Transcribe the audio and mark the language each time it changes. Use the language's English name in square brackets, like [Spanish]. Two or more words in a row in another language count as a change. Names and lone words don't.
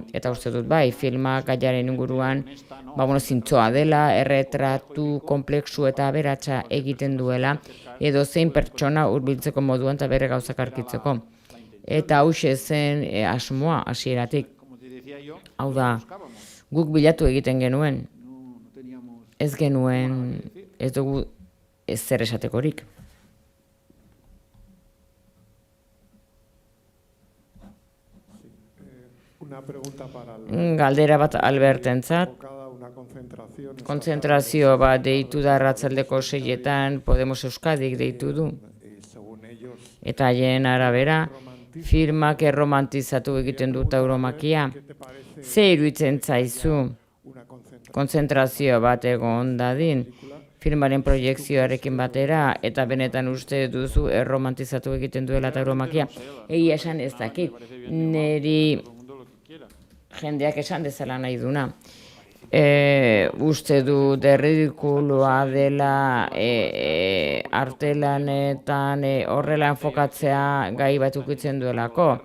[Basque] Eta uste dut bai, filmak gaiaren inguruan zintzoa dela, erretratu komplexu eta aberatsa egiten duela, edo zein pertsona hurbiltzeko moduan eta bere gauzak arkitzeko. Eta hauxe zen asmoa hasieratik. Hau da, guk bilatu egiten genuen. ez genuen, ez dugu zer esatekorik. [Spanish] Una pregunta para el [Basque] Galdera bat Albertentzat, [Spanish] enfocada, una concentración. [Basque] kontzentrazio bat deitu da arratsaldeko 6etan Podemos Euskadik deitu du. [Spanish] Y según ellos, [Basque] Eta haien arabera, filmak erromantizatu egiten du tauromakia. [Spanish] ¿qué te parece [Basque] Ze iruditzen zaizu [Spanish] una concentración? [Basque] kontzentrazio bat egon dadin filmaren proiekzioarekin batera eta benetan uste duzu erromantizatu egiten duela tauromakia. Egia esan ez dakit, niri jendeak esan dezala nahi duna. Uste du derridikulua dela artelanetan horrela enfokatzea gai bat ukitzen duelako.